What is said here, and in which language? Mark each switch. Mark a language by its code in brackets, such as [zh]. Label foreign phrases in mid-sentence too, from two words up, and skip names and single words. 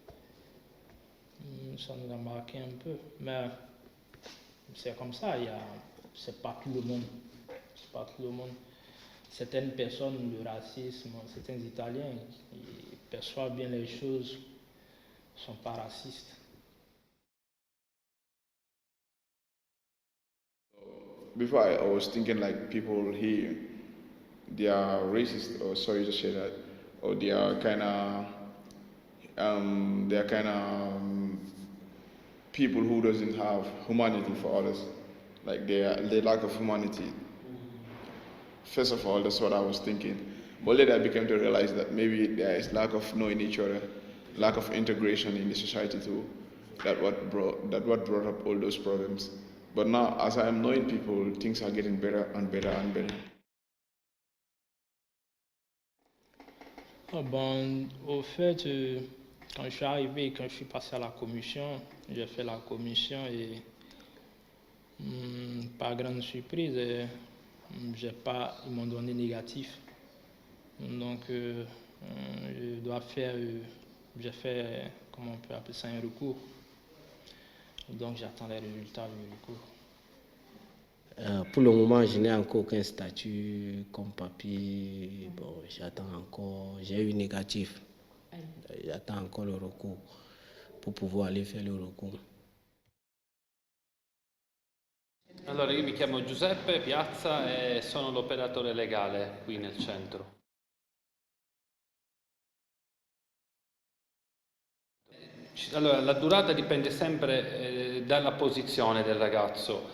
[fr] Ça nous a marqué un peu, mais c'est comme ça, c'est pas tout le monde. C'est pas tout le monde. Certaines personnes, le racisme, certains Italiens, ils perçoivent bien les choses, ne sont pas racistes. [en] Before I was thinking like people here, they are racist, or sorry to say that, or they are kind of people who doesn't have humanity for others, like they lack of humanity. First of all, that's what I was thinking. But later I became to realize that maybe there is lack of knowing each other, lack of integration in the society too. That what brought up all those problems. But now, as I am knowing people, things are getting better and better and better. [fr] Bon, au fait, quand je suis arrivé, quand je suis passé à la commission, j'ai fait la commission et par grande surprise, ils m'ont donné négatif. Donc, j'ai fait, comment on peut appeler ça, un recours. Donc, j'attends les résultats du recours. Pour le moment, je n'ai encore aucun statut comme papier. Bon, j'attends encore. J'ai eu négatif. J'attends encore le recours pour pouvoir aller faire le recours. [it] Allora, io mi chiamo Giuseppe Piazza e sono l'operatore legale qui nel centro. Allora, la durata dipende sempre dalla posizione del ragazzo.